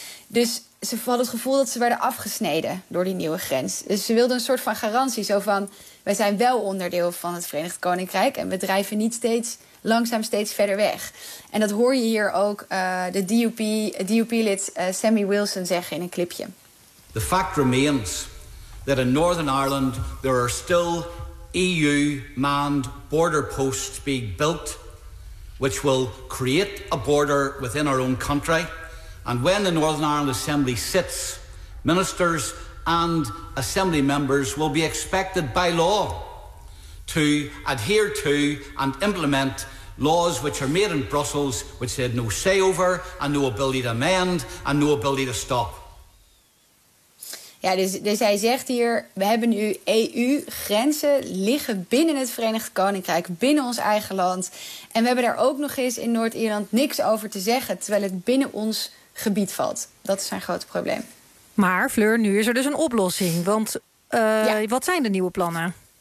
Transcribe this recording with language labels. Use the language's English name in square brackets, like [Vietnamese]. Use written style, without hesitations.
[Dutch] Dus ze hadden het gevoel dat ze werden afgesneden door die nieuwe grens. Dus ze wilden een soort van garantie. Zo van, wij zijn wel onderdeel van het Verenigd Koninkrijk en we drijven niet steeds langzaam steeds verder weg. En dat hoor je hier ook de DUP-lid Sammy Wilson zeggen in een clipje. [English] The fact remains that in Northern Ireland there are still EU-manned border posts being built, which will create a border within our own country. And when the Northern Ireland Assembly sits, ministers and assembly members will be expected by law to adhere to and implement laws which are made in Brussels, which they had no say over and no ability to amend and no ability to stop. [Dutch] Ja, dus hij zegt hier, we hebben nu EU-grenzen liggen binnen het Verenigd Koninkrijk, binnen ons eigen land. En we hebben daar ook nog eens in Noord-Ierland niks over te zeggen, terwijl het binnen ons gebied valt. Dat is zijn grote probleem. Maar Fleur, nu is er dus een oplossing. Want wat zijn de nieuwe plannen?